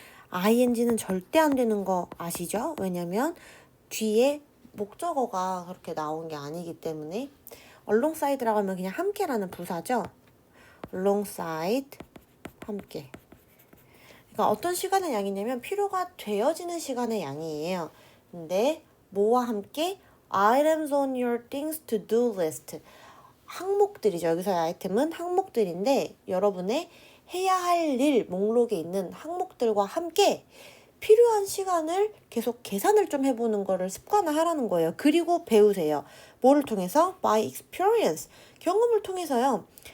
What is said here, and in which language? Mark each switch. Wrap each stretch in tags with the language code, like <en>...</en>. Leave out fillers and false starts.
<ko>ing는 절대 안 되는 거 아시죠? 왜냐면 뒤에 목적어가 그렇게 나온 게 아니기 때문에 alongside라고 하면 그냥 함께라는 부사죠. alongside, 함께. 그러니까 어떤 시간의 양이냐면 필요가 되어지는 시간의 양이에요. 근데 뭐와 함께?</ko> <en>items on your things to do list.</en> <ko>항목들이죠. 여기서의 아이템은 항목들인데 여러분의 해야 할 일 목록에 있는 항목들과 함께 필요한 시간을 계속 계산을 좀 해보는 거를 습관화하라는 거예요. 그리고 배우세요. 뭐를 통해서?</ko> <en>By experience.</en> <ko>경험을 통해서요.</ko>